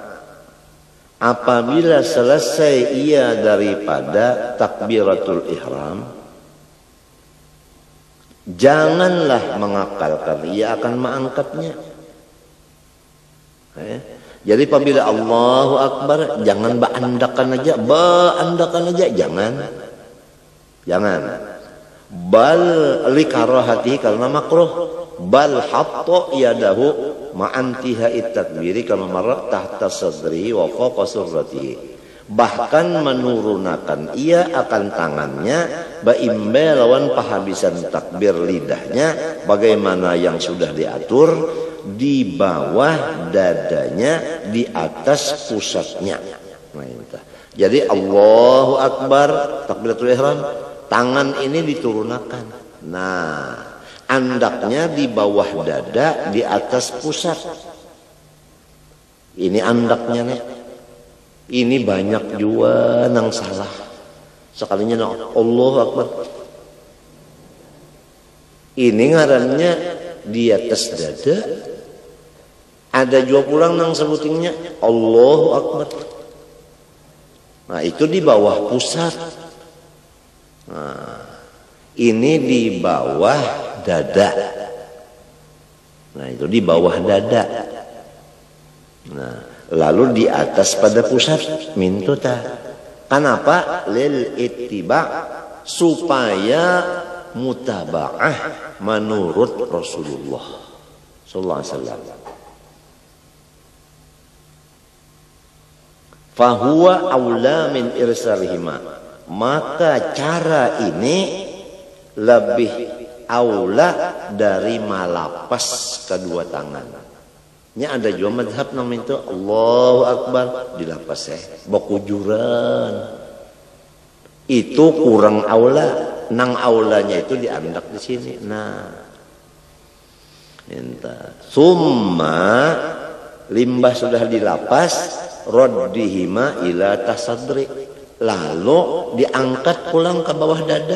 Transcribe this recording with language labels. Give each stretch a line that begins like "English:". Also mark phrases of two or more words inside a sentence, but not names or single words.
Banjar: Apabila selesai ia daripada takbiratul ihram, janganlah mengakalkan, ia akan mengangkatnya. Jadi apabila
Arabic: الله أكبر
Banjar: jangan baandakan aja, jangan.
Arabic: بل لكراهة
Banjar: karena makruh,
Arabic: بل حط يديه مع انتهاء التكبير كما مر تحت صدر وفوق سرته.
Banjar: Bahkan menurunkan ia akan tangannya baimbe lawan pahabisan takbir lidahnya bagaimana yang sudah diatur di bawah dadanya, di atas pusatnya. Jadi
Arabic: الله أكبر تكبيرة الإحرام,
Banjar: tangan ini diturunkan. Nah, andaknya di bawah dada, di atas pusat. Ini andaknya nih. Ini banyak juga yang salah. Sekalinya
Arabic: الله أكبر.
Banjar: Ini ngarannya di atas dada. Ada juga pulang yang sebutinnya
Arabic: الله أكبر.
Banjar: Nah itu di bawah pusat. Nah, ini di bawah dada. Nah itu di bawah dada. Nah lalu di atas pada pusat mintuta. Kenapa?
Arabic: للاتباع,
Banjar: supaya mutaba'ah menurut Rasulullah
Arabic: صلى الله عليه وسلم. فهو أولى من إرسالهما,
Banjar: maka cara ini lebih aula dari malapas kedua tangan. Ini ada juga madhab namanya itu
Arabic: الله أكبر
Banjar: dilapas bokujuran. Itu kurang aula, nang aulanya itu diandak di sini. Nah, summa limbah sudah dilapas,
Arabic: ردهما إلى الصدر,
Banjar: lalu diangkat pulang ke bawah dada.